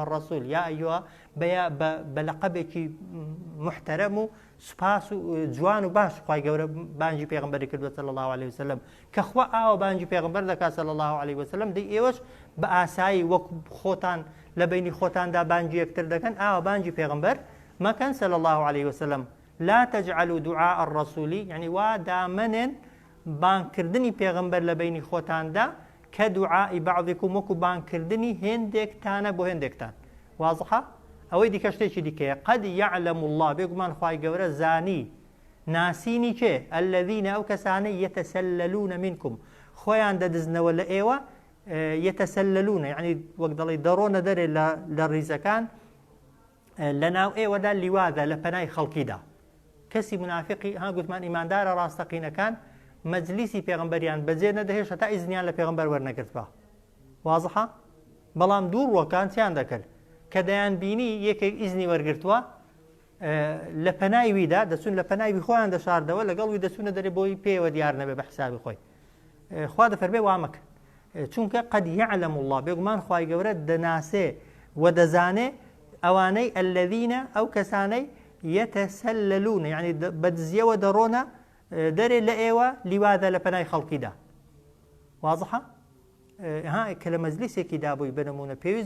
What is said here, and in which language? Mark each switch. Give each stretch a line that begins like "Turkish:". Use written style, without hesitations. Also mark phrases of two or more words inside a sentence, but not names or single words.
Central Kurdish: الرەسوول یا ئەیوهە بە لەقەبێکی محتەرەم و سوپاس و جوان و باش خوای گەورە بانگی پێغمبەری کردووە
Arabic: صلی الله عليه وسلم
Central Kurdish: کە خوا ئاوە بانگی پێغمبەر دەکات
Arabic: صلی الله عليه وسلم
Central Kurdish: دەی ئێوەش بە ئاسایی وەکو خۆتان لە بینی خۆتاندا بانگی یەکتر دەکەن ئاوە بانگی پێغمبەر مەکەن
Arabic: صلی الله عليه وسلم لا تجعلوا دعاء الرسول
Central Kurdish: يعني وا دامنن بانکردنی پێغمبەر لە بینی خۆتاندا کە دوعائی بعضکم وەکو بانکردنی هێندێکتانە بۆ هێندێکتان واضحە ئەوەی دیکە شتێکی دیکەیە
Arabic: قد يعلم الله
Central Kurdish: بێگومان خوای گەورە زانی ناسینی چێ الذين ئەو کەسانەی
Arabic: يتسللون منكم
Central Kurdish: خۆیان دەدزنەوە لە ئێوە يتسللون يعني وەک دەڵێ دەڕۆنە دەرێ لە ڕیزەکان لە ناو ئێوەدا لیوادە لە پەنای خەڵکیدا کەسی منافقی ها گوتمان ئیماندارە ڕاستەقینەکان مەجلیسی پێغمبەریان بەجێ نەدەهێشتا تا ئیزنیان لە پێغمبەر وەرنەگرتوە واضحە بەڵام دووڕوەکان چیان دەکرد کە دەیان بینی یەکێک ئیزنی وەرگرتووە لە پەنایویدا دەچون لە پەناوی خۆیان دەشاردەوە لەگەڵوی دەچونە دەرێ بۆی پێوە دیار نەبێ بە حسابی خۆی خوا دەفەرمێ وامەکە چونکە
Arabic: قد يعلم الله
Central Kurdish: بێگومان خوای گەورە دەناسێ و دەزانێ ئەوانەی الذين ئەو کەسانەی يتسللون يعني بەدزیەوە دەڕۆنە دەرێ لە ئێوە لیوادە لە پەنای خەڵکیدا واضحە ها کە لە مەجلیسێکی دابووی بنمونە پێویست